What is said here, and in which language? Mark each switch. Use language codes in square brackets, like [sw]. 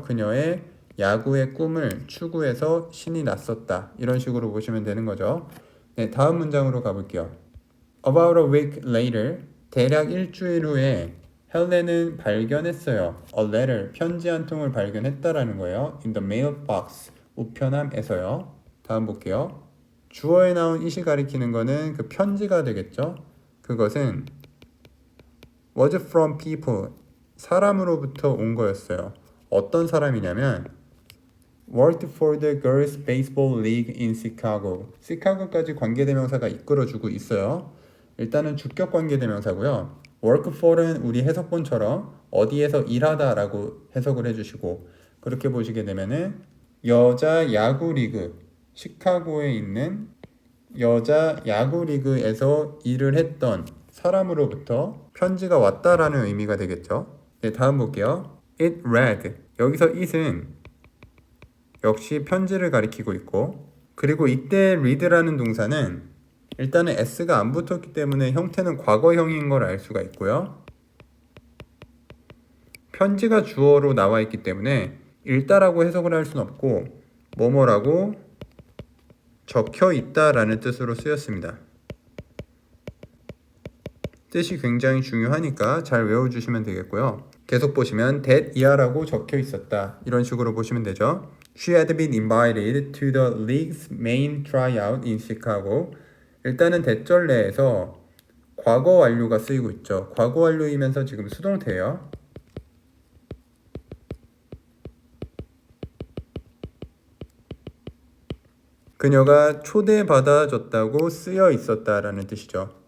[ko] 그녀의 야구의 꿈을 추구해서 신이 났었다, 이런 식으로 보시면 되는 거죠. 네, 다음 문장으로 가볼게요. [en] About a week later, [ko] 대략 일주일 후에 헬렌은 발견했어요. [en] A letter, [ko] 편지 한 통을 발견했다라는 거예요. [en] In the mailbox, [ko] 우편함에서요. 다음 볼게요. 주어에 나온 it이 가리키는 거는 그 편지가 되겠죠. 그것은 [en] was from people, [ko] 사람으로부터 온 거였어요. 어떤 사람이냐면 [en] worked for the Girls Baseball League in Chicago. [ko] 시카고까지 관계대명사가 이끌어주고 있어요. 일단은 주격 관계대명사고요. work for은 우리 해석본처럼 어디에서 일하다라고 해석을 해주시고, 그렇게 보시게 되면은 여자 야구 리그, 시카고에 있는 여자 야구 리그에서 일을 했던 사람으로부터 편지가 왔다라는 의미가 되겠죠. 네, 다음 볼게요. [en] It read. [ko] 여기서 it은 역시 편지를 가리키고 있고, 그리고 이때 read라는 동사는 일단은 s가 안 붙었기 때문에 형태는 과거형인 걸 알 수가 있고요. 편지가 주어로 나와 있기 때문에 읽다라고 해석을 할 수는 없고 뭐뭐라고 적혀 있다라는 뜻으로 쓰였습니다. 뜻이 굉장히 중요하니까 잘 외워주시면 되겠고요. 계속 보시면 [en] that year [ko] 라고 적혀 있었다, 이런 식으로 보시면 되죠. [en] She had been invited to the league's main tryout in Chicago. [ko] 일단은 대절 내에서 과거 완료가 쓰이고 있죠. 과거 완료이면서 지금 수동태예요. 그녀가 초대받아줬다고 쓰여 있었다라는 뜻이죠.